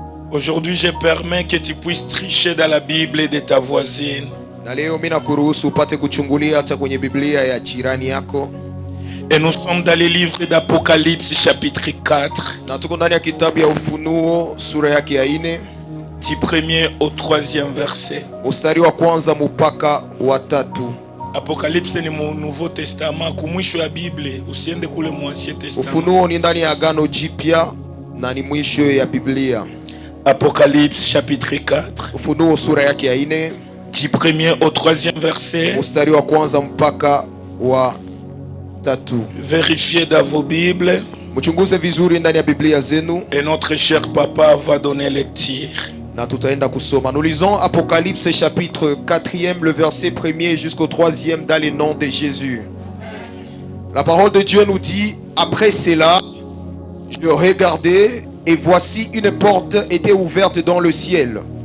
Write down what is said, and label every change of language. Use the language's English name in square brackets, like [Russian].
[French] Aujourd'hui, je permets que tu puisses tricher dans la Bible de ta voisine. [Swahili] Na leo mimi nakuruhusu upate kuchungulia hata kwenye Biblia ya jirani yako. [French] Et nous sommes dans le livre d'Apocalypse chapitre 4. [Swahili] Na tuko ndani ya kitabu ya Ufunuo sura yake ya 4, [French] Du premier au troisième verset. [Swahili] mstari wa kwanza mpaka wa 3. Apocalypse ni mu Nouveau Testament, kumwisho ya Bible, usiende kule mu Ancien Testament. Ufunuo ni ndani ya Agano Jipya na ni mwisho ya Biblia. [French] Apocalypse chapitre 4. [Swahili] Ufunuo sura yake ya 4, [French] Du premier au troisième verset. [Swahili] mstari wa kwanza mpaka wa 3. [French] Vérifiez dans vos Bibles. [Swahili] Mchunguze vizuri ndani ya Biblia zenu [French] Et notre cher papa va donner les tirs. [Swahili] na tutaenda kusoma. [French] Nous lisons Apocalypse chapitre 4e, le verset 1er jusqu'au 3e dans le nom de Jésus. La parole de Dieu nous dit: après cela, je regardais et voici une porte était ouverte dans le ciel.